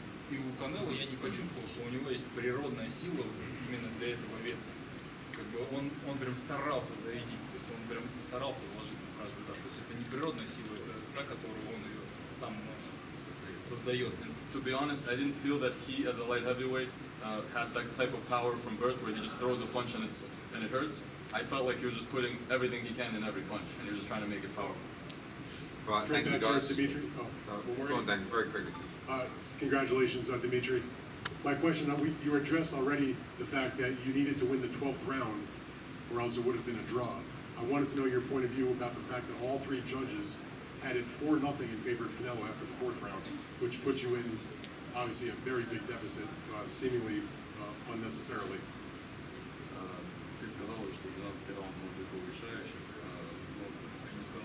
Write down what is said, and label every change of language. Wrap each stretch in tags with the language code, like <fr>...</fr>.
<ru>И у Канело я не почувствовал, что у него есть природная сила именно для этого веса. Как бы он прям старался зарядить, то есть он прям старался вложиться в каждый удар. То есть это не природная сила, это та, которую он ее сам создает.</ru> <en>And to be honest, I didn't feel that he, as a light heavyweight, had that type of power from birth where he just throws a punch and it hurts. I felt like he was just putting everything he can in every punch, and he was just trying to make it powerful. Right, thank you guys. Dmitry. Go on, Dan, very quickly. Congratulations, Dmitry. My question, you addressed already the fact that you needed to win the 12th round, or else it would have been a draw. I wanted to know your point of view about the fact that all three judges had it 4-0 in favor of Canelo after the 4th round, which puts you in, obviously, a very big deficit, seemingly unnecessarily.</en> <ru>Ты сказал, что 12 раунд может быть решающим. Но я не сказал.</ru>